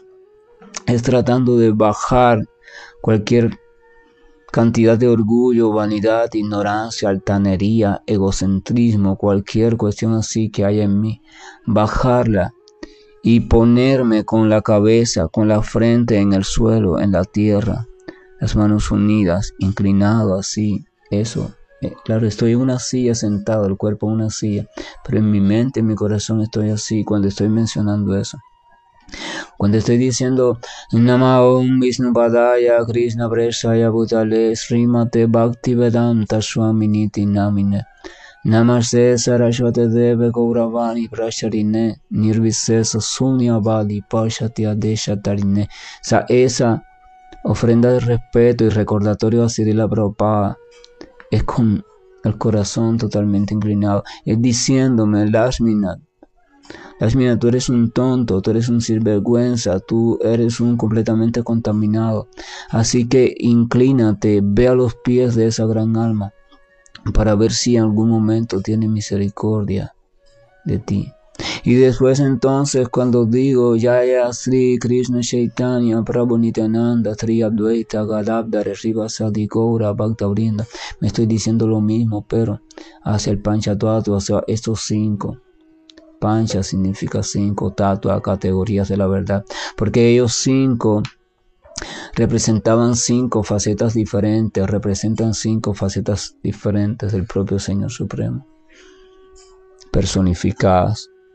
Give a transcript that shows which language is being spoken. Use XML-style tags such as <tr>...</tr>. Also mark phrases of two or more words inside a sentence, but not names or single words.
<es>Es tratando de bajar cualquier cantidad de orgullo, vanidad, ignorancia, altanería, egocentrismo, cualquier cuestión así que haya en mí, bajarla y ponerme con la cabeza, con la frente en el suelo, en la tierra, las manos unidas, inclinado así, eso. Claro, estoy en una silla sentado, el cuerpo en una silla, pero en mi mente, en mi corazón estoy así cuando estoy mencionando eso. Cuando estoy diciendo</es> <sa>Namo Vishnu Padaya Krishna Preshaya Bhutale Srimate Bhaktivedanta Swaminiti Namine Namaste Saraswate Deve Gauravani Prasharine Nirvisesa Sunyavadi Pashatya Deshatarine.</sa> <es>O sea, esa ofrenda de respeto y recordatorio a Srila Prabhupada es con el corazón totalmente inclinado, es diciéndome Lakshminath, tú eres un tonto, tú eres un sinvergüenza, tú eres un completamente contaminado. Así que inclínate, ve a los pies de esa gran alma para ver si en algún momento tiene misericordia de ti. Y después entonces cuando digo</es> <sa>Jaya Sri Krishna Chaitanya Prabhu Nityananda Sri Advaita Gadadhara Srivasadi Gaura Bhaktavrinda,</sa> <es>me estoy diciendo lo mismo, pero hacia el Panchatattva, hacia estos 5. Pancha significa 5, Tatua, categorías de la verdad, porque ellos 5 representaban 5 facetas diferentes, representan 5 facetas diferentes del propio Señor Supremo, personificadas.</es>